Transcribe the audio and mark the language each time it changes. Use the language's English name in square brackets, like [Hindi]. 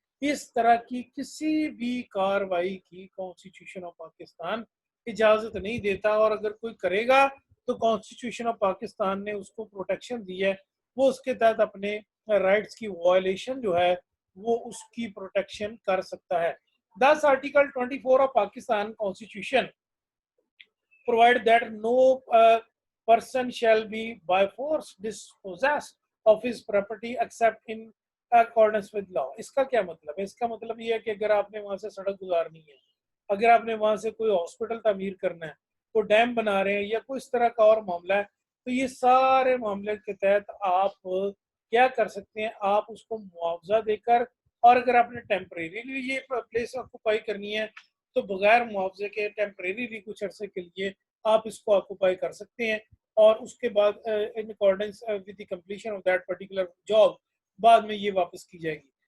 [Hindi] इस तरह की किसी भी कार्रवाई की कॉन्स्टिट्यूशन ऑफ पाकिस्तान इजाजत नहीं देता, और अगर कोई करेगा तो कॉन्स्टिट्यूशन ऑफ पाकिस्तान ने उसको प्रोटेक्शन दी है, वो उसके तहत अपने राइट्स की वायलेशन जो है वो उसकी प्रोटेक्शन कर सकता है. [English] Thus, Article 24 of Pakistan Constitution provide that no person shall be by force dispossessed of his property except in accordance with law. [Hindi] इसका क्या मतलब है? इसका मतलब ये है कि अगर आपने वहां से सड़क गुजारनी है, अगर आपने वहां से कोई हॉस्पिटल तामीर करना है, कोई डैम बना रहे हैं या कोई इस तरह का और मामला है, तो ये सारे मामले के तहत आप क्या कर सकते हैं? आप उसको मुआवजा देकर, और अगर आपने टेम्परेरी ये प्लेस ऑक्यूपाई करनी है तो बगैर मुआवजे के टेम्परेरी भी कुछ अरसे के लिए आप इसको ऑक्यूपाई कर सकते हैं, और उसके बाद [English] in accordance with the completion of that particular job [Hindi] बाद में ये वापस की जाएगी.